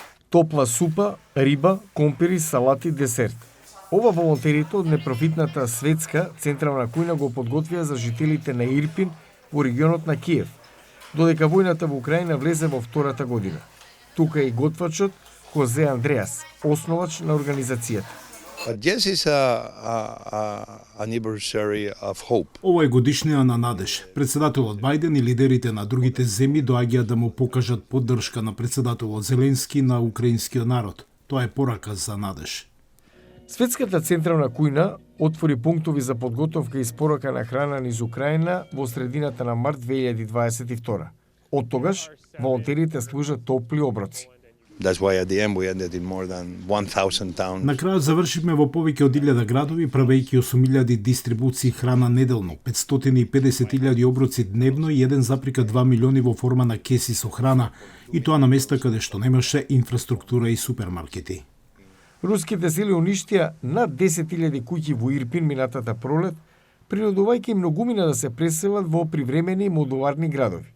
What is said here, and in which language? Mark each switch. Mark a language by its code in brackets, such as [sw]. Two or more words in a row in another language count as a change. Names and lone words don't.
[mk] топла супа, риба, компири, салати, десерт. Ова волонтерите од непрофитната светска централна кујна го подготвија за жителите на Ирпин во регионот на Киев, додека војната во Украина влезе во втората година. Тука е и готвачот Хозе Андреас, основач на организацијата. [en] Yes, it's anniversary of hope. [mk] Ова е годишнина на надеж. Председателот Бајден и лидерите на другите земји доаѓаат да му покажат поддршка на председателот Зеленски на украинскиот народ. Тоа е порака за надеж. Светската централна кујна отвори пунктови за подготовка и испорака на храна низ Украина во средината на март 2022. Од тогаш, волонтерите служат топли оброци. [en] That's why at the end we ended in more than 1,000 towns. [mk] На крајот завршивме во повеќе од 1000 градови, правејќи 8.000 дистрибуции храна неделно, 550.000 оброци дневно и 1,2 милиони во форма на кеси со храна, и тоа на места каде што немаше инфраструктура и супермаркети. Руските сили уништија над 10.000 куќи во Ирпин минатата пролет, принудувајќи многумина да се преселат во привремени модуларни градови.